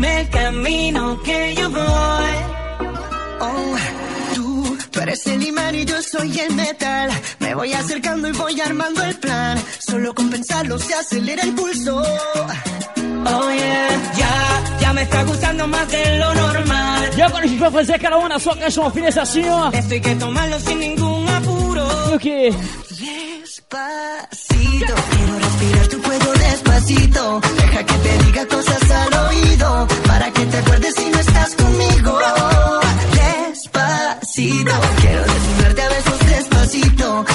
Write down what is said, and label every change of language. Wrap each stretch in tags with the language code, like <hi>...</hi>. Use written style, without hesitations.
<es>me camino que yo voy. Oh, tú eres el imán y yo soy el metal. Me voy acercando y voy armando el plan. Solo con pensarlo se acelera el pulso. Oh yeah, ya me está gustando más de lo normal.</es> <pt>Y ahora a gente vai fazer aquela onda, só que é só finesse assim, ó.</pt> <es>Esto hay que tomarlo sin ningún apuro. ¿Y o qué? Despacito, quiero respirar tu cuello despacito. Deja que te diga cosas al oído, para que te acuerdes si no estás conmigo. Despacito, quiero desnudarte a besos despacito.</es>